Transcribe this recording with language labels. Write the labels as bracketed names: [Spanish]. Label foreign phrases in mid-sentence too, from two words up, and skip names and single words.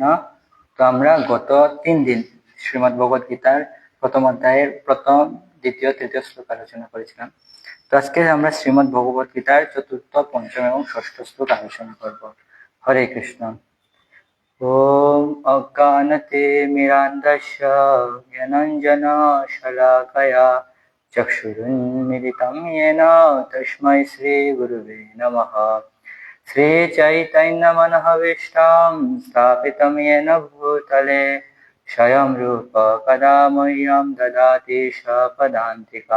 [Bangla] তো আমরা গত 3 দিন শ্রীমদ্ ভগবত গীতার প্রথম অধ্যায়ের প্রথম, দ্বিতীয়, তৃতীয় শ্লোক আলোচনা করেছিলাম। তো আজকে আমরা শ্রীমদ্ ভগবত গীতার চতুর্থ, পঞ্চম এবং ষষ্ঠ শ্লোক আলোচনা করব। [Sanskrit] হরে কৃষ্ণ। ওম অজ্ঞানতে মিরান্দস্য জ্ঞানাঞ্জন শলাকয়া চক্ষুরুন্মিলিতং येन তস্मै শ্রী গুরুবে নমঃ। श्रीचैतन्यमनोभीष्टं स्थापितं येन भूतले स्वयं रूप कदा मह्यं ददाति स्वपदान्तिकं।